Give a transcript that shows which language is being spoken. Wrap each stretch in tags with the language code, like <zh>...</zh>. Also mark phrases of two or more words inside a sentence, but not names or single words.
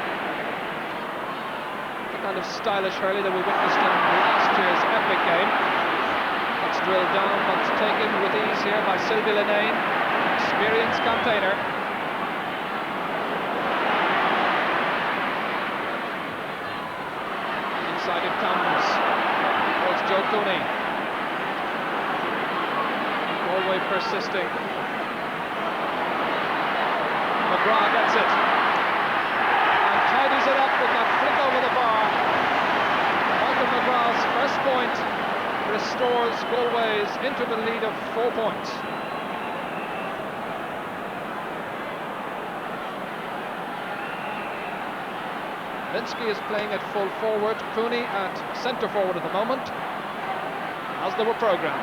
<en>Kind of stylish hurley that we witnessed in last year's epic game. That's drilled down, but taken with ease here by Sylvie Linnae, experienced campaigner. Inside it comes towards Joe Cooney. Galway persisting. McGrath gets it. Tidies it up with that flick over the bar. Michael McGrath's first point restores Galway's interim lead of 4 points. Linsky is playing at full forward, Cooney at centre forward at the moment, as they were programmed.</en>